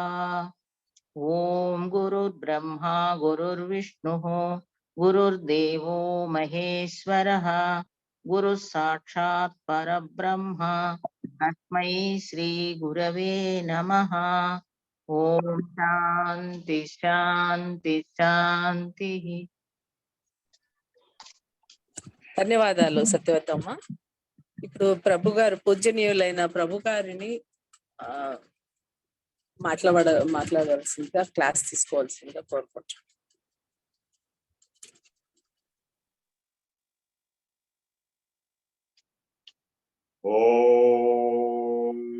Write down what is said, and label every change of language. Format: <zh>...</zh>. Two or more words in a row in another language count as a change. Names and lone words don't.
<sa>ॐ गुरुर्ब्रह्मा गुरुर्विष्णुः गुरुर्देवो महेश्वरः गुरुः साक्षात् परब्रह्म तस्मै श्री गुरवे नमः। ओम शांति शांति शांति।</sa> <te>ధన్యవాదాలు సత్యవతమ్మ. ఇప్పుడు ప్రభు గారు పూజనీయులైన ప్రభు గారిని మాట్లాడాల్సిందిగా క్లాస్ తీసుకోవాల్సిందిగా కోరుకుంటున్నాను. Om.</te>